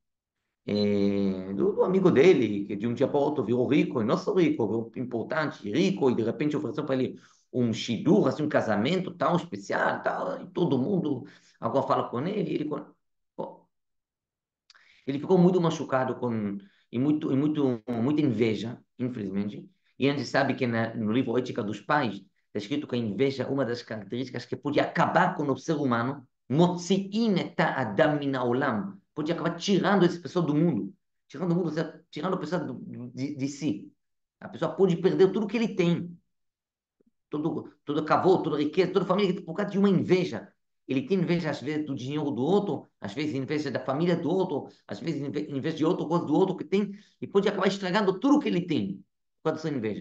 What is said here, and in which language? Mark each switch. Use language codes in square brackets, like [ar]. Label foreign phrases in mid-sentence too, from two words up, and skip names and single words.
[pt] Do amigo dele, que de um dia para o outro virou rico, e não só rico, virou importante, rico, e de repente ofereceu para ele um shidur, assim, um casamento tão especial, tal, e todo mundo agora fala com ele, e ele, pô, ele ficou muito machucado muita inveja, infelizmente. E a gente sabe que no livro Ética dos Pais está escrito que a inveja é uma das características que pode acabar com o ser humano, [he] מוציאין את האדם מן העולם, [pt] pode acabar tirando essa pessoa do mundo, tirando o mundo, ou seja, tirando a pessoa de si. A pessoa pode perder tudo que ele tem, todo cavalo, toda riqueza, toda família, por causa de uma inveja. Ele tem inveja, às vezes, do dinheiro do outro, às vezes inveja da família do outro, às vezes inveja de outra coisa do outro que tem, e pode acabar estragando tudo que ele tem, por causa dessa inveja.